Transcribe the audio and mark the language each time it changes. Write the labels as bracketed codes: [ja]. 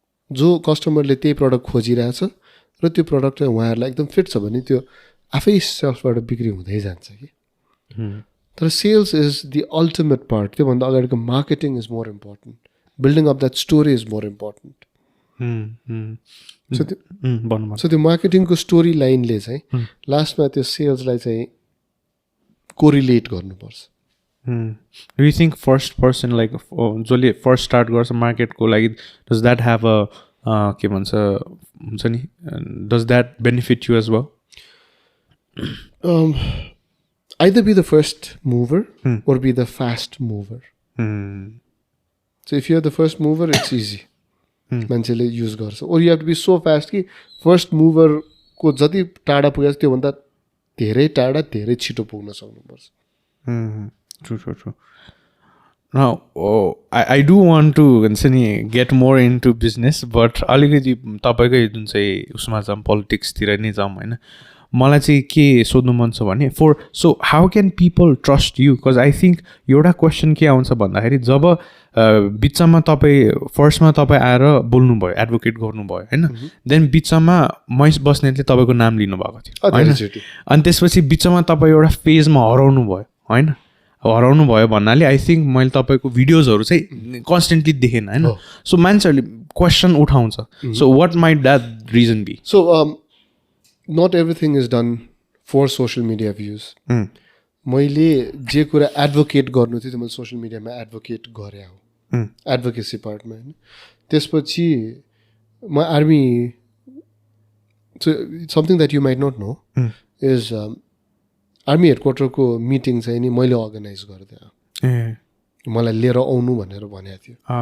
[ne] जो कस्टमरले त्यही प्रडक्ट खोजिरहेछ र त्यो प्रडक्ट उहाँहरूलाई एकदम फिट छ भने त्यो आफै सेल्फबाट बिक्री हुँदै जान्छ कि तर [en] sales is the ultimate part [ne] त्योभन्दा अगाडिको marketing [en] is more important building of that story is more important [ne] so त्यो मार्केटिङको स्टोरी लाइनले चाहिँ लास्टमा त्यो सेल्सलाई चाहिँ कोरिलेट गर्नुपर्छ [en] Do you think first person like [ne] जसले फर्स्ट स्टार्ट गर्छ मार्केटको लागि [en] does that have a [ne] के भन्छ हुन्छ नि [en] does that benefit you as well? Either be the first mover or be the fast mover. So if you're the first mover, it's easy. [ne] मान्छेले use गर्छ [en] or you have to be so fast कि first mover [ne] को जति टाढा पुगेको छ त्योभन्दा धेरै टाढा धेरै छिटो पुग्न सक्नुपर्छ. [en] True. Now, I do want to get more into business, but [ne] अलिकति तपाईँकै जुन चाहिँ उसमा जाऊँ पोलिटिक्सतिर नै जाऊँ होइन. मलाई चाहिँ के सोध्नु मन छ भने [en] So how can people trust you? [ne] Because I think एउटा क्वेसन के आउँछ भन्दाखेरि जब बिचमा तपाईँ फर्स्टमा तपाईँ आएर बोल्नुभयो, एडभोकेट गर्नुभयो होइन, देन बिचमा महेश बस्नेतले तपाईँको नाम लिनुभएको थियो होइन, अनि त्यसपछि बिचमा तपाईँ एउटा फेजमा हराउनु भयो होइन. हराउनु भयो भन्नाले आई थिङ्क मैले तपाईँको भिडियोजहरू चाहिँ कन्सटेन्टली देखेन होइन. सो मान्छेहरूले क्वेसन उठाउँछ. [en] So what might that reason be? सो not everything is done for social media views. [ne] मैले जे कुरा एडभोकेट गर्नु थियो त्यो मैले सोसियल मिडियामा एडभोकेट गरेँ हो, एडभोकेसी पार्टमा होइन. त्यसपछि म army, [en] something that you might not know is army [ne] हेडक्वार्टरको meeting चाहिँ नि मैले अर्गनाइज गरिदिएँ, मलाई लिएर आउनु भनेर भनेको थियो.